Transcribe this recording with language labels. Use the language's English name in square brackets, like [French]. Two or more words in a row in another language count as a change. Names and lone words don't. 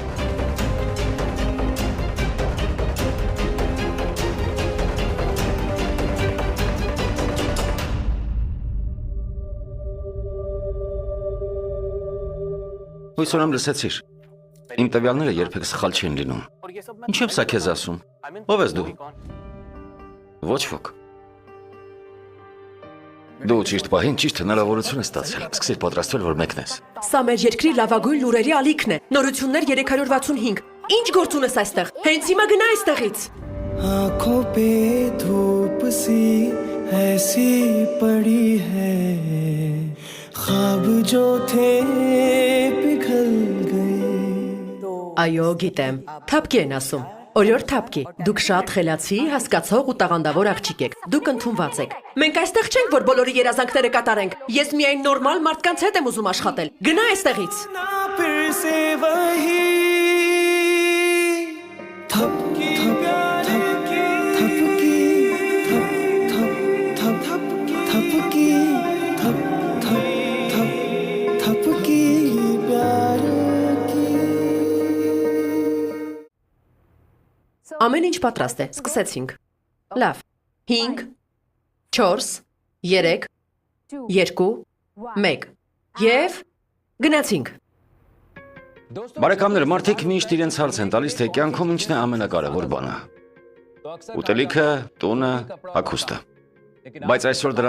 [Armenian] Հույս ունեմ լսեցիր։ Իմ տվյալները երբեք սխալ չեն լինում։ [Hindi] और ये सब [Armenian] Ինչ եմ սա քեզ ասում։ Ով ես դու։ Ոչ ոք։ Դու ճիշտ պահին ճիշտ հնարավորություն ես ստացել։ Սկսիր պատրաստվել, որ մեկնես։ Սա մեր երկրի լավագույն լուրերի ալիքն է։ Նորություններ 365։ Ինչ գործ ունես այստեղ։ Հենց հիմա գնա այստեղից։ [Hindi] आंखों पे धूप सी ऐसी पड़ी है ख्वाब जो थे पिघल गए [Armenian] Այո, գիտեմ։ Թափքի են ասում։ Օրիոր թափքի։ Դուք շատ խելացի, հասկացող ու տաղանդավոր աղջիկ եք։ Դուք ընդունված եք։ Մենք այստեղ չենք, որ բոլորի երազանքները կատարենք։ Ես միայն նորմալ մարդկանց հետ եմ ուզում աշխատել։ Գնա այստեղից։ [Hindi] ना फिर से वही थपकी थपकी थपकी थपकी प्यार की [Armenian] Ամեն ինչ պատրաստ է։ Սկսեցինք։ Լավ։ 5 4 3 2 1 Եվ գնացինք։ Բարեկամներ, մարդիկ միշտ իրենց հարց են տալիս, թե կյանքում ինչն է ամենակարևոր բանը։ Ուտելիքը, տունը, հագուստը։ Բայց այսօր դրանց